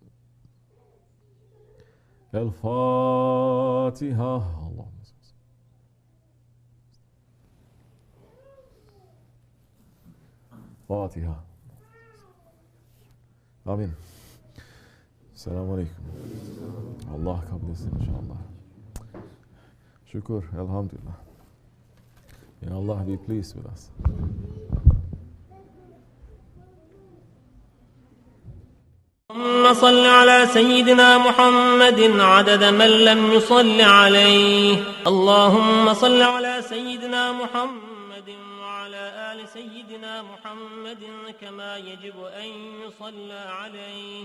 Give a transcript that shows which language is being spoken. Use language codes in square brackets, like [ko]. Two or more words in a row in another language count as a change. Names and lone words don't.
[ar] الفاتحة اللهم فاتحة آمين السلام عليكم [tr] Allah kabul etsin inşallah. Şükür, elhamdülillah. [en] May Allah be pleased with us. [ar] اللهم صل على سيدنا محمد عدد من لم يصل عليه. اللهم صل على سيدنا محمد وعلى آل سيدنا محمد كما يجب أن يصلى عليه.